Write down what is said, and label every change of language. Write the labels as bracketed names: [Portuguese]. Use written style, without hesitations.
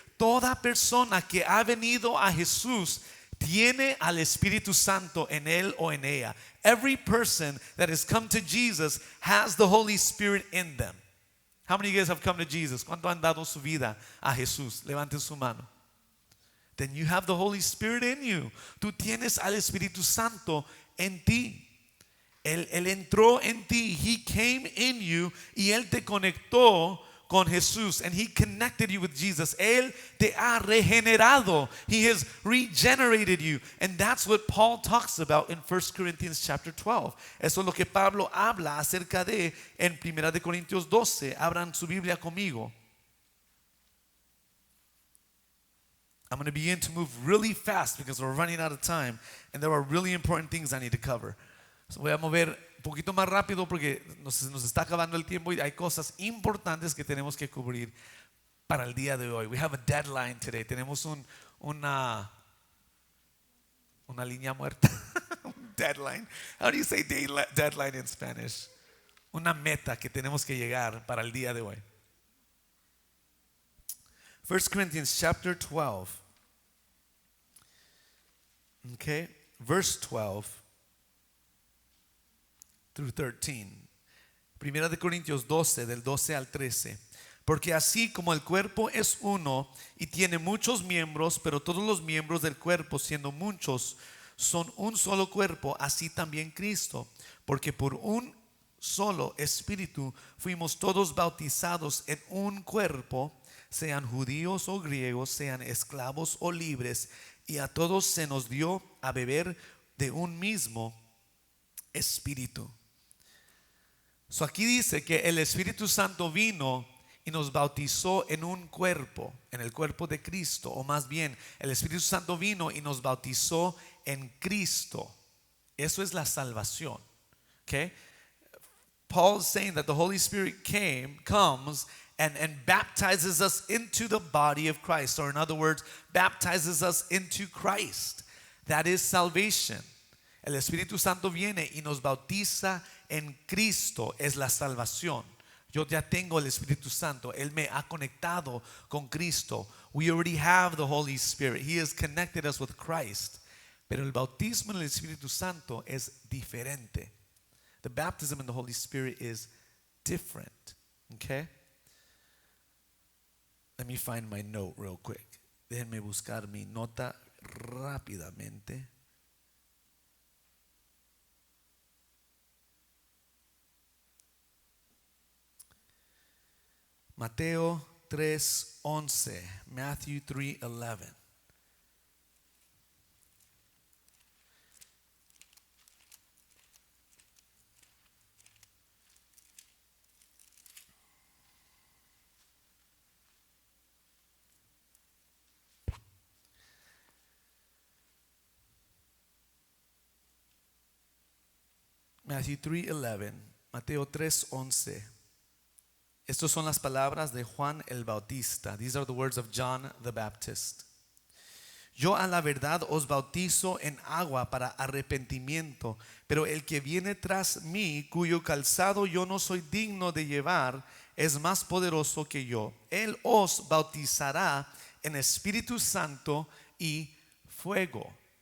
[Spanish] Toda persona que ha venido a Jesús tiene al Espíritu Santo en él o en ella. [English] Every person that has come to Jesus has the Holy Spirit in them. How many of you guys have come to Jesus? [Spanish] ¿Cuánto han dado su vida a Jesús? Levanten su mano. [English] Then you have the Holy Spirit in you. [Spanish] Tú tienes al Espíritu Santo en ti. Él entró en ti. [English] He came in you [Spanish] y Él te conectó con Jesús, [English] and He connected you with Jesus. [Spanish] Él te ha regenerado. [English] He has regenerated you. And that's what Paul talks about in 1 Corinthians chapter 12. [Spanish] Eso es lo que Pablo habla acerca de en 1 de Corintios 12. Abran su Biblia conmigo. [English] I'm going to begin to move really fast because we're running out of time and there are really important things I need to cover. [Spanish] So voy a mover un poquito más rápido porque nos está acabando el tiempo y hay cosas importantes que tenemos que cubrir para el día de hoy. [English] We have a deadline today. [Spanish] Tenemos una línea muerta. [English] Deadline. How do you say deadline in Spanish? [Spanish] Una meta que tenemos que llegar para el día de hoy. [English] 1 Corinthians chapter 12. Okay, verse 12 through 13. [Spanish] Primera de Corintios 12, del 12 al 13. Porque así como el cuerpo es uno y tiene muchos miembros, pero todos los miembros del cuerpo, siendo muchos, son un solo cuerpo, así también Cristo. Porque por un solo espíritu fuimos todos bautizados en un cuerpo, sean judíos o griegos, sean esclavos o libres, y a todos se nos dio a beber de un mismo espíritu. So aquí dice que el Espíritu Santo vino y nos bautizó en un cuerpo, en el cuerpo de Cristo, o más bien, el Espíritu Santo vino y nos bautizó en Cristo. Eso es la salvación. Okay? [English] Paul is saying that the Holy Spirit comes and baptizes us into the body of Christ, or in other words, baptizes us into Christ. That is salvation. [Spanish] El Espíritu Santo viene y nos bautiza en Cristo. Es la salvación. Yo ya tengo el Espíritu Santo. Él me ha conectado con Cristo. [English] We already have the Holy Spirit. He has connected us with Christ. [Spanish] Pero el bautismo en el Espíritu Santo es diferente. [English] The baptism in the Holy Spirit is different. Okay? Let me find my note real quick. [Spanish] Déjenme buscar mi nota rápidamente. Mateo 3:11. Matthew 3:11. Matthew 3:11, Mateo 3:11. Estas son las palabras de Juan el Bautista. [English] These are the words of John the Baptist. [Spanish] Yo a la verdad os bautizo en agua para arrepentimiento, pero el que viene tras mí, cuyo calzado yo no soy digno de llevar, es más poderoso que yo. Él os bautizará en Espíritu Santo y fuego.